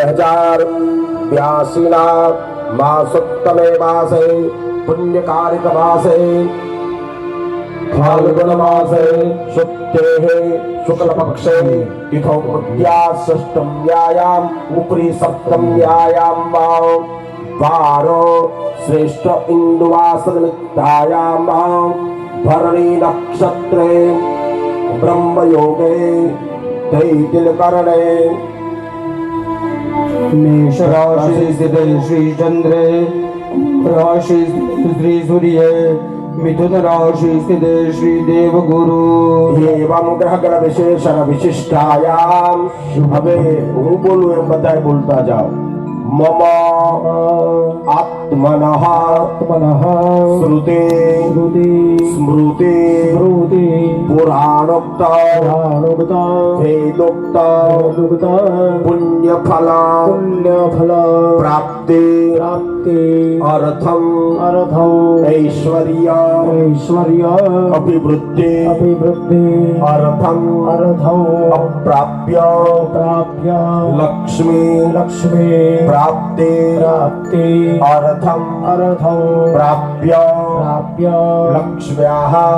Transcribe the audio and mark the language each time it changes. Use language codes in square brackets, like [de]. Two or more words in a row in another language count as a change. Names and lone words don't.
[sa] 2082 मासोत्तमे मासे पुण्यकारिक मासे फाल्गुन मासे शुक्तेः शुक्लपक्षे तिथौ तृतीया षष्ठम्यायाम् उपरि सप्तम्यायां वारो श्रेष्ठ इन्दुवासनिमित्तायां भरणी नक्षत्रे ब्रह्मयोगे दैतिलकरणे मेष राशि स्थिते श्री चंद्रे राशि श्री सूर्य मिथुन राशि स्थिते श्री देव गुरु एवं ग्रह गण विशेषण विशिष्टायाम [gu] હવે હું બોલું એમ બધાય બોલતા જાઓ મમ [sa] आत्मनः श्रुति स्मृति पुराणोक्त वेदोक्त पुण्यफल प्राप्ति अर्थम ऐश्वर्य अभिवृद्धि अर्थम अप्राप्य लक्ष्मी प्राप्ति अर्थम प्राप्य लक्ष्म्याः